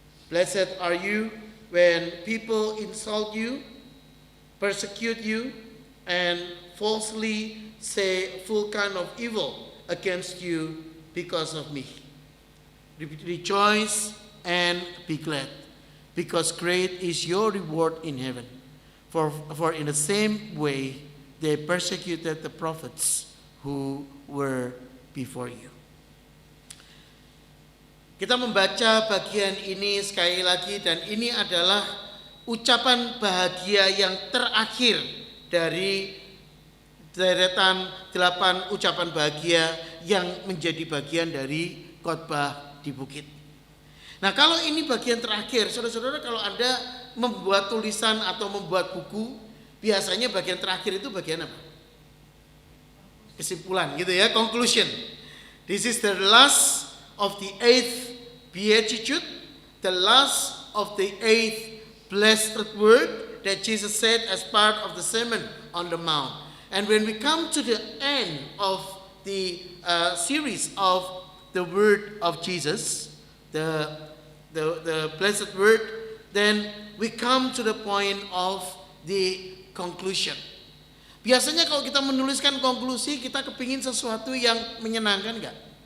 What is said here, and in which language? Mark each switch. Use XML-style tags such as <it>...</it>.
<en>Blessed are you when people insult you, persecute you, and falsely say full kind of evil against you because of me. Rejoice and be glad, because great is your reward in heaven. For in the same way they persecuted the prophets who were before you.</en> <id>Kita membaca bagian ini sekali lagi, dan ini adalah ucapan bahagia yang terakhir dari deretan 8 ucapan bahagia yang menjadi bagian dari khotbah di bukit. Nah, kalau ini bagian terakhir, saudara-saudara, kalau Anda membuat tulisan atau membuat buku, biasanya bagian terakhir itu bagian apa? Kesimpulan gitu ya, conclusion.</id> <en>This is the last of the 8th beatitude, the last of the 8th blessed word that Jesus said as part of the Sermon on the Mount. And when we come to the end of the series of the word of Jesus, the blessed word, then we come to the point of the conclusion.</en> <id>Biasanya kalau kita menuliskan konklusi, kita kepingin sesuatu yang menyenangkan enggak?</id>